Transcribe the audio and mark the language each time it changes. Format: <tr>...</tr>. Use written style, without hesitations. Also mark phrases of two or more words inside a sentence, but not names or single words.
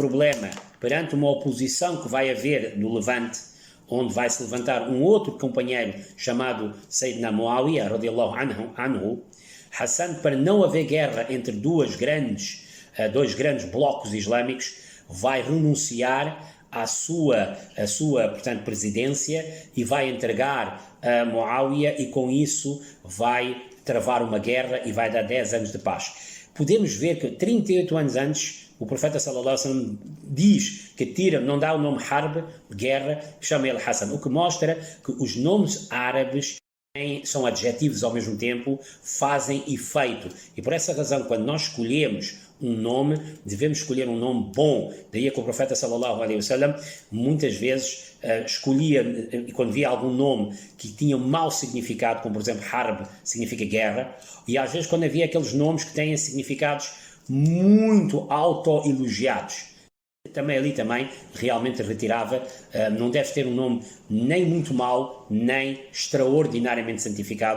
<pt>problema, perante uma oposição que vai haver no Levante, onde vai se levantar um outro companheiro chamado Sayyidina Muawiyah</pt> <ar>رضي الله عنه,</ar> <pt>Hassan, para não haver guerra entre dois grandes blocos islâmicos, vai renunciar à sua portanto, presidência e vai entregar a Muawiyah, e com isso vai travar uma guerra e vai dar 10 anos de paz. Podemos ver que 38 anos antes, o profeta</pt> <ar>صلى الله عليه وسلم</ar> <pt>diz que não dá o nome Harb, guerra, chama ele Hassan, o que mostra que os nomes árabes são adjetivos ao mesmo tempo, fazem efeito. E por essa razão, quando nós escolhemos um nome, devemos escolher um nome bom. Daí é que o profeta</pt> <ar>صلى الله عليه وسلم</ar> <pt>muitas vezes escolhia, quando via algum nome que tinha um mau significado, como por exemplo Harb, significa guerra, e às vezes quando havia aqueles nomes que têm significados muito autoelogiados, também ali realmente retirava, não deve ter um nome nem muito mau, nem extraordinariamente santificado.</pt>